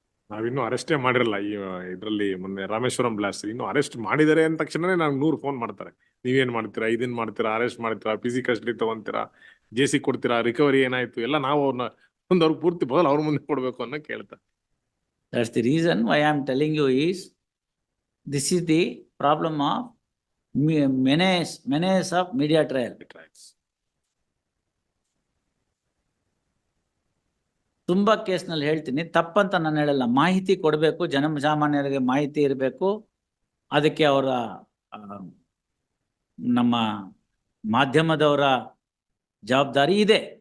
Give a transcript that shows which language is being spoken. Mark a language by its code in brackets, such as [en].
[kn] ನಾವಿನ್ನೂ ಅರೆಸ್ಟೇ ಮಾಡಿರಲ್ಲ ಈ ಇದರಲ್ಲಿ. ಮೊನ್ನೆ ರಾಮೇಶ್ವರಂ ಬ್ಲಾಸ್ಟ್ ಇನ್ನು ಅರೆಸ್ಟ್ ಮಾಡಿದ್ದಾರೆ ಅಂದ ತಕ್ಷಣನೇ ನಾವು 100 ಫೋನ್ ಮಾಡ್ತಾರೆ. ನೀವೇನ್ ಮಾಡ್ತೀರಾ, ಇದನ್ ಮಾಡ್ತೀರಾ, ಅರೆಸ್ಟ್ ಮಾಡ್ತೀರಾ, ಫಿಸಿ ಕಸ್ಟಡಿ ತಗೊಂತೀರಾ, JC ಕೊಡ್ತೀರಾ, ರಿಕವರಿ ಏನಾಯ್ತು ಎಲ್ಲ ನಾವು ಅವ್ರನ್ನ ಅವ್ರಿಗೆ ಪೂರ್ತಿ ಬದಲು ಅವ್ರ ಮುಂದೆ ಕೊಡ್ಬೇಕು ಅನ್ನೋ ಕೇಳ್ತಾರೆ. [en] That's the reason why I am telling you is this is the problem of menace of media trial. [kn] ತುಂಬಾ ಕೇಸ್ನಲ್ಲಿ ಹೇಳ್ತೀನಿ, ತಪ್ಪಂತ ನಾನು ಹೇಳಲ್ಲ. ಮಾಹಿತಿ ಕೊಡಬೇಕು, ಜನಸಾಮಾನ್ಯರಿಗೆ ಮಾಹಿತಿ ಇರಬೇಕು. ಅದಕ್ಕೆ ಅವರ ನಮ್ಮ ಮಾಧ್ಯಮದವರ ಜವಾಬ್ದಾರಿ ಇದೆ.